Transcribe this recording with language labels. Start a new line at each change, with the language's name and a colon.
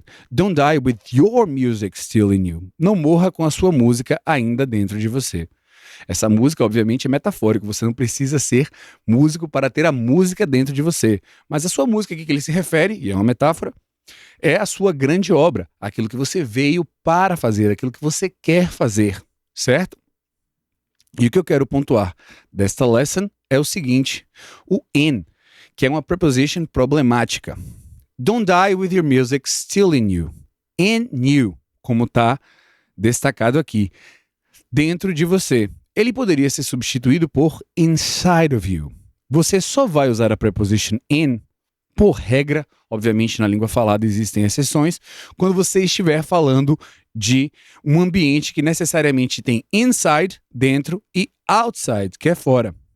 English: Don't die with your music still in you.
Portuguese: Não morra com a sua música ainda dentro de você. Essa música, obviamente, é metafórica. Você não precisa ser músico para ter a música dentro de você. Mas a sua música aqui que ele se refere, e é uma metáfora, é a sua grande obra. Aquilo que você veio para fazer, aquilo que você quer fazer, certo? E o que eu quero pontuar desta lesson é o seguinte. O in, que é uma preposition problemática.
English: Don't die with your music still in you.
Portuguese: In you, como está destacado aqui. Dentro de você. Ele poderia ser substituído por inside of you. Você só vai usar a preposition in, por regra, obviamente na língua falada existem exceções, quando você estiver falando de um ambiente que necessariamente tem inside, dentro, e outside, que é fora.